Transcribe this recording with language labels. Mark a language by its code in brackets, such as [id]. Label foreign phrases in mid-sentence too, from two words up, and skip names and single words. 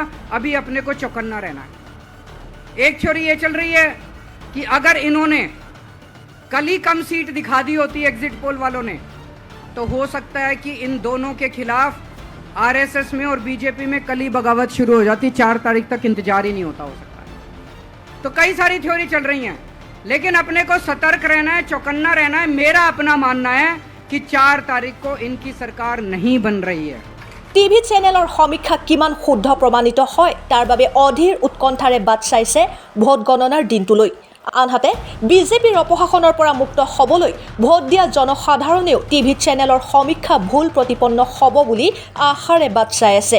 [hi] अभी अपने को चौकन्ना रहना है। एक थ्योरी ये चल रही है कि अगर इन्होंने कल ही कम सीट दिखा दी होती [en] exit poll [hi] वालों ने, तो हो सकता है कि इन दोनों के खिलाफ RSS में और BJP में कल ही बगावत शुरू हो जाती। 4 तारीख तक इंतजार ही नहीं होता, हो सकता है। तो कई सारी थ्योरी चल रही हैं, लेकिन अपने को सतर्क रहना है, चौकन्ना रहना है। मेरा अपना मानना है कि 4 तारीख को इनकी सरकार नहीं बन रही है। [en] TV channel [as] সমীক্ষা কিমান শুদ্ধ প্ৰমাণিত হয় তাৰ বাবে অধীৰ উৎকণ্ঠাৰে বাট চাইছে ভোট গণনাৰ দিনটোলৈ। আনহাতে বিজেপিৰ অপশাসনৰ পৰা মুক্ত হ'বলৈ ভোট দিয়া জনসাধাৰণেও [en] TV channel [as] সমীক্ষা ভুল প্ৰতিপন্ন হ'ব বুলি আশাৰে বাট চাই আছে।